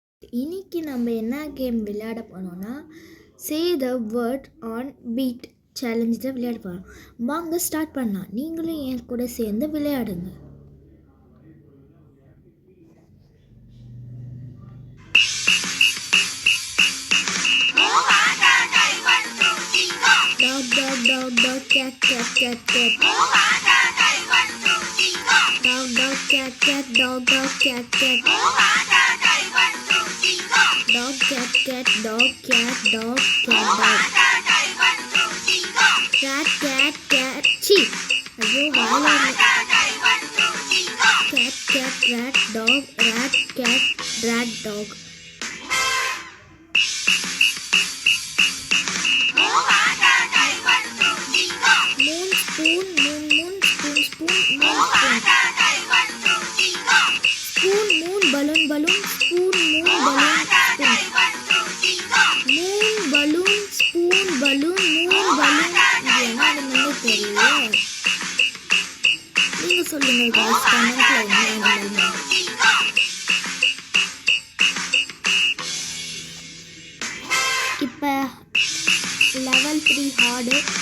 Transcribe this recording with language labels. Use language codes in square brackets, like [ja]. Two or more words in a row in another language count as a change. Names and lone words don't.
[ta] இன்னைக்கு நம்ம என்ன கேம் விளையாட போகிறோம்னா [en] say the word on beat challenge [ta] தான் விளையாட போகிறோம். வாங்க ஸ்டார்ட் பண்ணலாம். நீங்களும் என் கூட சேர்ந்து விளையாடுங்க. [en] Dog, dog, dog, dog, cat, cat, cat, cat. Dog, dog, cat, cat, dog, dog, cat, cat. Dog, cat, cat, dog, cat, dog, cat, dog. Rat, cat, cat, chee. [ta] ஐயோ வாழ. [en] Cat, cat, rat, dog, rat, cat, rat, dog. Moon, spoon, moon, moon, spoon, spoon, moon, spoon. Spoon, moon, balloon, balloon, spoon, moon, balloon, spoon. Moon, balloon, spoon, balloon, moon, balloon. [ta] இது என்னன்னு தெரியல. நீங்க சொல்லுங்க guys, கமெண்ட்ல என்ன. இப்போ [en] level 3 hard.